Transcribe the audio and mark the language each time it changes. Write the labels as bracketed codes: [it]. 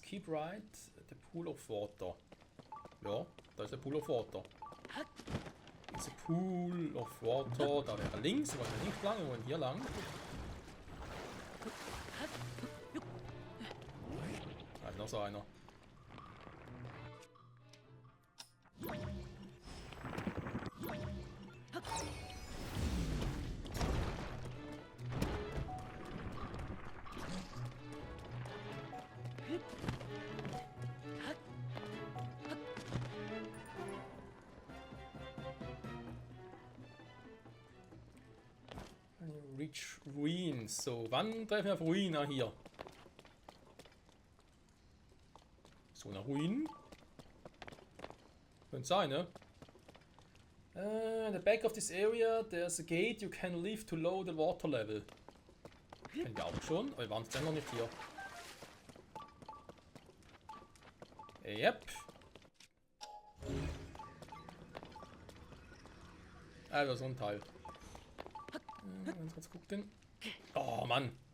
[en] Keep right, the Pool of Water. [de] Ja, da ist der Pool of Water. Diese Pool of Water, da wäre links, wir wollen nicht lang, wir wollen hier lang. Da ist noch so einer. [en] Reach Ruins. [de] So, wann treffen wir auf Ruina hier? So eine Ruine? Könnte sein, ne? [en] In the back of this area there's a gate you can leave to lower the water level. [de] Kennen wir auch schon, aber wir waren jetzt noch nicht hier. [en] Yep. [de] Also so ein Teil. Ganz kurz gucken. Oh Mann.